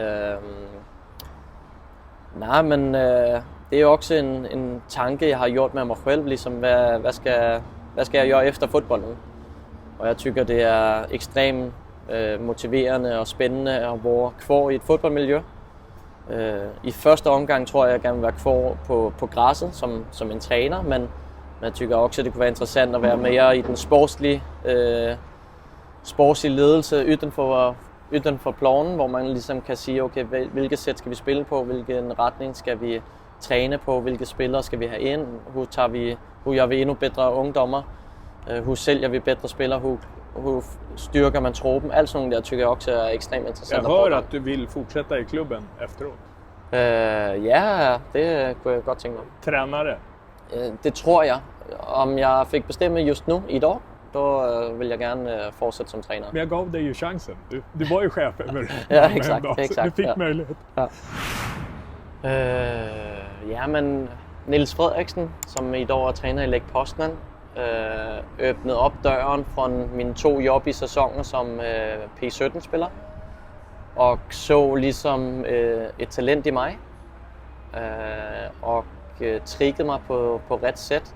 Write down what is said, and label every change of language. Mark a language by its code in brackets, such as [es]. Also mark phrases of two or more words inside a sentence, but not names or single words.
[sv] Nej, men det är också en tanke jag har gjort med mig själv. Liksom, vad ska jag göra efter fotbollen? Och jag tycker det är extremt motiverande och spännande att vara kvar i ett fotbollsmiljö. [da] I första omgang tror jag gerne vil være kvar på græsset som en træner, men jeg tycker også, det kunne være interessant at være mere i den sportslige ledelse uden for planen, hvor man ligesom kan sige, okay, hvilket sæt skal vi spille på, hvilken retning skal vi træne på, hvilke spillere skal vi have ind, hvor gør vi endnu bedre ungdommer, hvor sælger vi bedre spillere, hvor styrker man truppen. Alt sådan noget der [sv] tycker jag också är extremt intressant. Jag hör att du vill fortsätta i klubben efteråt. [da] Ja, det kunne jeg godt tænke mig. [sv] Tränare? [da] Det tror jeg. Om jeg fik bestemme just nu, i dag, då vil jeg gerne fortsætte som træner. [sv] Men jag gav dig ju chansen. Du var ju chef över ja, exakt, så du fick möjlighet. [da] Ja. Ja, men Niels Frederiksen, som i dag er træner i Lech Poznan, åbnede op døren fra mine 2 job i sæsonen som P17-spiller og så ligesom et talent i mig og triggede mig på ret sæt.